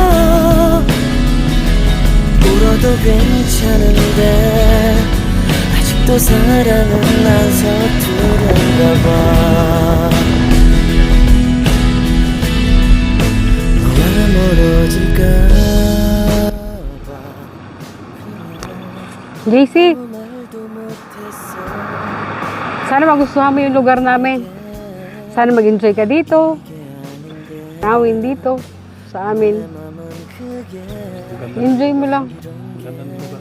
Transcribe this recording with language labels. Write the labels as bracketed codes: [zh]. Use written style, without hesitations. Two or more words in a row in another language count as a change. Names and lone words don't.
[ko] 울어도 괜찮은데 아직도 사랑은 안 서투른가 봐 너와 멀어질까 [tl] JC, sana magustuhan mo yung lugar namin. Sana mag-enjoy ka dito. Nawin dito sa amin. Enjoy mo lang. Ganda ng lugar.